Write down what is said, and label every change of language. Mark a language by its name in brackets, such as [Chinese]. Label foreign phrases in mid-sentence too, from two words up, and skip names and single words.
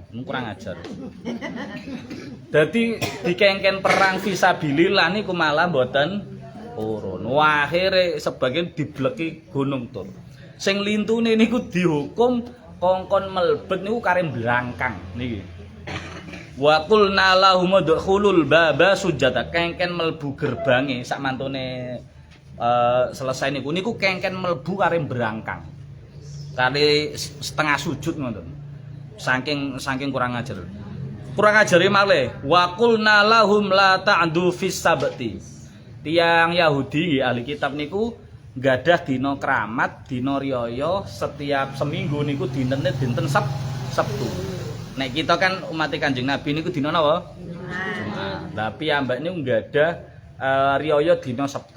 [Javanese] Kurang ajar. Dadi dikengken perang fisabilillah niku malah mboten purun. Wah, akhire sebagian dibleki Gunung Tur. Sing lintune niku dihukum kongkon melebet niku kare blangkang niki. [Arabic] وقلنا لهم ادخلوا الباب سجدا, [Javanese] kengken mlebu gerbange sak mantune selesai niku kengken mlebu kare brangkang. Kali setengah sujud ngoten. Saking kurang ajar. Kurang ajare malih, [Arabic] وقلنا لهم لا تعدوا في السبت. [Javanese] Tiang Yahudi ahli kitab niku gadah dina kramat, dina riyaya setiap seminggu niku dinten Sabtu. Nek kita kan umat Kanjeng Nabi niku dina napa? Jumat. Tapi ambek niku gadah riyaya dina Sabtu.